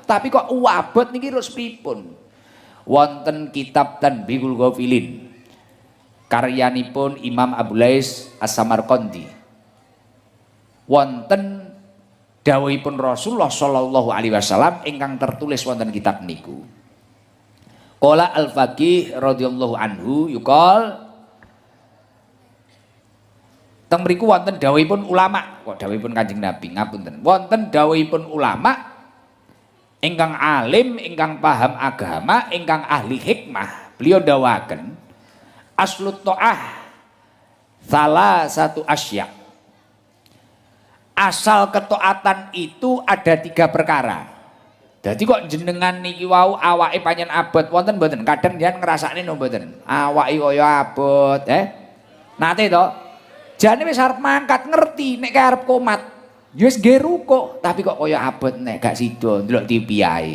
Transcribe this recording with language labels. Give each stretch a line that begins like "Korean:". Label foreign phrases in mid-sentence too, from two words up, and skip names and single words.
Javanese: Tapi kok wabot niki terus pripun? Wonten kitab Tanbihul Ghafilin karyanipun Imam Abu Lais As-Samarqandi. Wonten dawuhipun Rasulullah
Arabic: صلى الله عليه وسلم
Javanese: ingkang tertulis wonten kitab niku.
Arabic: قال الفقيه رضي الله عنه يقال
Javanese: teng mriku wonten dawuhipun ulama, kok dawuhipun Kanjeng Nabi ngapunten. Wonten dawuhipun ulama ingkang alim, ingkang paham agama, ingkang ahli hikmah. Beliau dawaken
Arabic: أصل الطاعة
Indonesian: salah satu
Javanese: asya.
Indonesian: Asal ketaatan itu ada 3 perkara.
Javanese: Jadi kok jenengan niki wau awake panjen abot wonten mboten? Kadang jenengan ngrasakne no mboten? Awake kaya abot, Nate to. Jane wis arep mangkat ngerti nek arep komat. Ya wis nggih rukuk, tapi kok kaya abot nek gak sida ndelok TV ae.